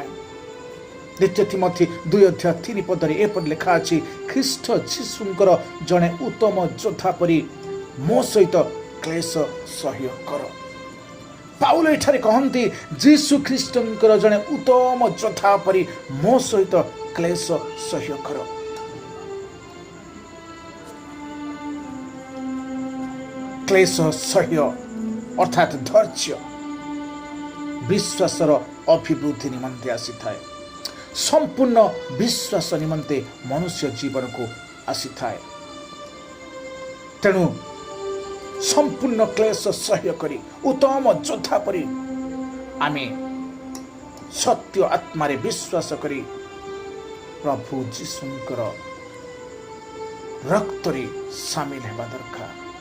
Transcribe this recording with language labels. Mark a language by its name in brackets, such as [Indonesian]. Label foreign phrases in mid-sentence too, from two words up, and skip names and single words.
[Odia] ଦ୍ୱିତୀୟ ତିମୋଥି 2 ଅଧ୍ୟାୟ 3 ପଦରେ ଏପରି ଲେଖା ଅଛି ଖ୍ରୀଷ୍ଟ ଯୀଶୁଙ୍କର ଜଣେ ଉତ୍ତମ ଯୋଦ୍ଧା ପରି ମୋ ସହିତ କ୍ଲେଶ ସହ୍ୟ କର। ପାଉଲ ଏଠାରେ କହନ୍ତି ଯୀଶୁ ଖ୍ରୀଷ୍ଟଙ୍କର ଜଣେ ଉତ୍ତମ ଯୋଦ୍ଧା ପରି ମୋ ସହିତ କ୍ଲେଶ ସହ୍ୟ କର। କ୍ଲେଶ ସହ୍ୟ ଅର୍ଥାତ୍ ଧୈର୍ଯ୍ୟ ବିଶ୍ୱାସର ଅଭିବୃଦ୍ଧି ନିମନ୍ତେ ଆସିଥାଏ। ସମ୍ପୂର୍ଣ୍ଣ ବିଶ୍ୱାସ ନିମନ୍ତେ ମନୁଷ୍ୟ ଜୀବନକୁ ଆସିଥାଏ। ତେଣୁ ସମ୍ପୂର୍ଣ୍ଣ କ୍ଲେଶ ସହ୍ୟ କରି ଉତ୍ତମ ଯୋଦ୍ଧା ପରି ଆମେ ସତ୍ୟ ଆତ୍ମାରେ ବିଶ୍ୱାସ କରି ପ୍ରଭୁ ଯୀଶୁଙ୍କର ରକ୍ତରେ ସାମିଲ ହେବା ଦରକାର।